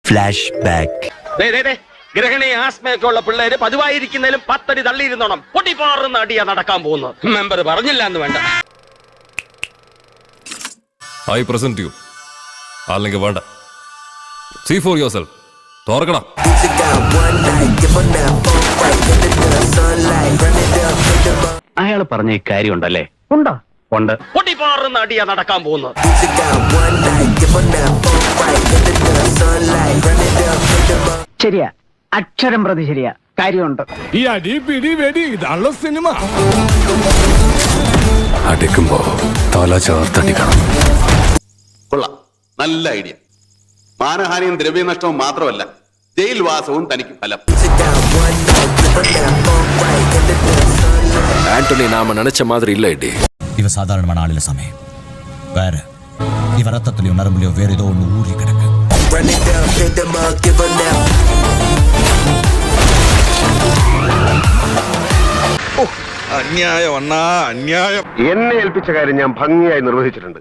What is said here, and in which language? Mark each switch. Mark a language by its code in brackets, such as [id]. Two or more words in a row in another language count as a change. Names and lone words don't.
[ml] ഫ്ലാഷ് ബാക്ക്. ഗ്രഹണി ആസ്മയൊക്കെ ഉള്ള പിള്ളേര് പതിവായിരിക്കുന്നതിലും 10 അടി തള്ളിയിരുന്നോണം. പൊട്ടിപ്പാറുന്ന അടിയാ നടക്കാൻ പോകുന്നത്. മെമ്പർ പറഞ്ഞില്ല എന്ന് വേണ്ട. [en] I present you. [ml] അല്ലെങ്കിൽ വേണ്ട. [en] See for yourself. [ml] തോർക്കണം. അയാൾ പറഞ്ഞ കാര്യം ഉണ്ടല്ലേ? ഉണ്ടോ? ഉണ്ട്. പൊട്ടിപ്പാറുന്ന അടിയാ നടക്കാൻ പോകുന്നത്. ശരിയാ, അക്ഷരം പ്രതി ശരിയാ, കാര്യമുണ്ട്. ഈ അടി പിടി വെടി ഇതാണല്ലോ സിനിമ. അടിക്കുമ്പോ തല ചേർത്തടിക്കണം. കൊള്ളാം, നല്ല ഐഡിയ. മാനഹാനിയും ദ്രവ്യനഷ്ടവും മാത്രമല്ല, ജയിൽവാസവും തനിക്ക് ഫലം. [ta] ஆண்டனி நாம நினைச்ச மாதிரி இல்ல இடி. [ml] ഇവ സാധാരണമാണ് ആളിലെ സമയം. വേറെ ഇവ രക്തത്തിലെയോ നരമ്പിലെയോ വേറെ ഏതോ ഒന്ന് ഊരി കിടക്ക്. അന്യായം അണ്ണാ, അന്യായം. എന്നെ ഏൽപ്പിച്ച കാര്യം ഞാൻ ഭംഗിയായി നിർവഹിച്ചിട്ടുണ്ട്.